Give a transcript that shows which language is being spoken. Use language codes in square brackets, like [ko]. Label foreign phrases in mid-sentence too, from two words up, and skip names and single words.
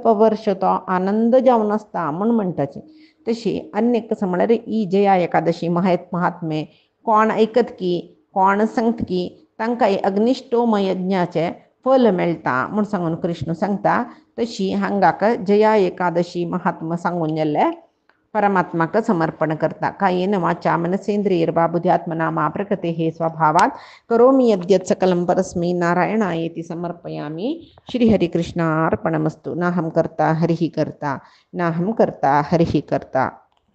[kok] वर्ष तो आनंद जावन आसता म्हूण म्हणटाची तशी अन्य कसं म्हळ्यार ही जया एकादशी महात्मे कोण ऐकत की कोण सांगता की तांकां अग्निष्टोम यज्ञाचे फल मेळटा म्हूण सांगून कृष्ण सांगता तशी हांगाक जया एकादशी महात्मा सांगून गेल्ले परमात्मा समर्पण करता [sa] कायेन वाचा मनसेंद्रियर्वा बुद्ध्यात्मना मा प्रकृतेः स्वभावात् करोमि यद्यत् सकलं परस्मै नारायणायेति समर्पयामि. श्रीहरिकृष्णार्पणमस्तु. नाहं कर्ता हरिः कर्ता नाहं कर्ता हरिः कर्ता.